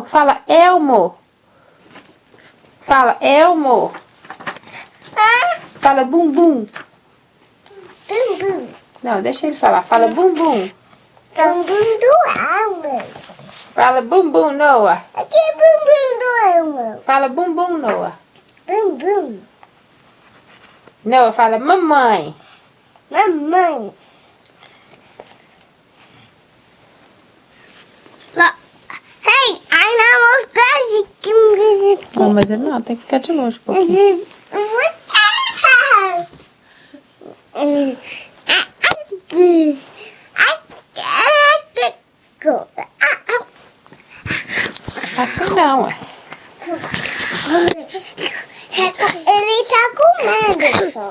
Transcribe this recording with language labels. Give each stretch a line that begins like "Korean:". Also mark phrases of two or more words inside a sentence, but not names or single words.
Portuguese: Fala Elmo! Fala Elmo! Fala bum bum! Bum, bum. Não, deixa ele falar. Fala bum bum! Bum, bum do Elmo. Fala bum bum, Noah! Aqui é bum, bum do Elmo. Fala bum bum, Noah! Bum, bum. Noah, fala mamãe! Mamãe.
English: Hey, I know what's that.
Portuguese: Não, mas ele não, tem que ficar de longe um pouquinho.
English: This is what
Portuguese: Assim não, ué. Ele tá comendo só.